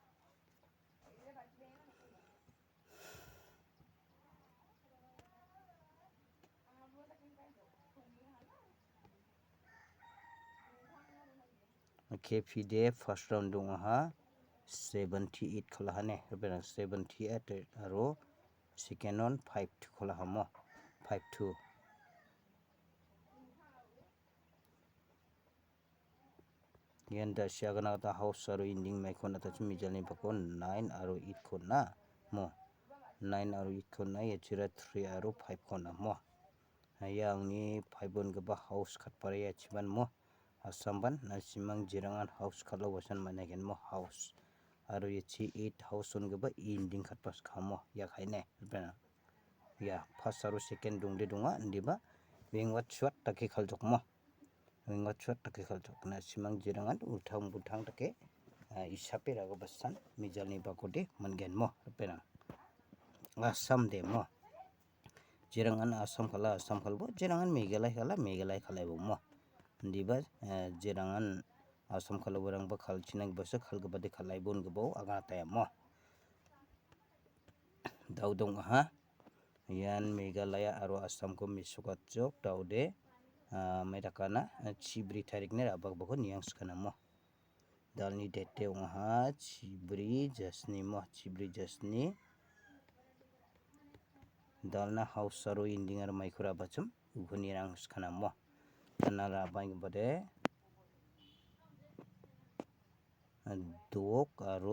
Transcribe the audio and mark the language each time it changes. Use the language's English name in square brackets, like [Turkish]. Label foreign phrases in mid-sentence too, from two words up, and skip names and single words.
[Garo] KP de [English] first round [Garo] dong aha 78 khalahane rupiah 78 aro [English] second round [Garo] 5-2 khalahamo 5-2 yanda siagana ta house aro ending mai khona ta chumi jalni bako 9 aro 8 khona mo 9 aro 8 khona ya chira 3 aro 5 khona mo yang ni 5 on gaba house khatpare ya chiban mo asamban nasimang jirangan house khala wasan managen mo house aro ye chi 8 house on gaba ending khatpas khamo ya khaine bena ya first aro second dongde donga ndiba wingwat [English] shot take [Garo] khaljok mo wingwat [English] shot take [Garo] khaljok na simang jirangan uthang buthang take isape raga basan mijalni bakode mangen mo bena asam de mo jirangan asam khalbo jirangan Meghalaya khala mo ndiba jirangan asam khala borang ba khalchinang basa khalgabade khalai bon gabo aga ta mo daudong ha yan Meghalaya aro Assam ko misuka jok daude maidakana chibri tarik ne rabak bako niang skana mo dalni dete ha chibri jasni mo chibri jasni dalna house aro ending ar maikura bachum uguni rang skana mo tanara bang bade dok aro